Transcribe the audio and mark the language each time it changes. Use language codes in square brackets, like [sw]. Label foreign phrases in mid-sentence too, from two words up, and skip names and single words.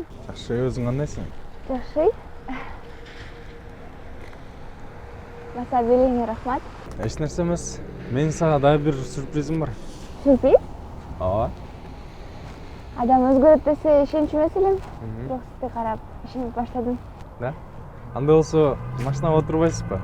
[kk] Жақсы, өзің қандайсың? [ky] Жакшы. Баса белеңе рахмат. [kk] Еш нәрсе емес. Менің саған да бір сюрпризім бар. Сюрприз? [ky] Ооба. Адам өзгөрөт десе ишенчүмөс элем. Бирок сизди карап ишенип баштадым. Да? Андай болсо, машинага отурбайсыз ба?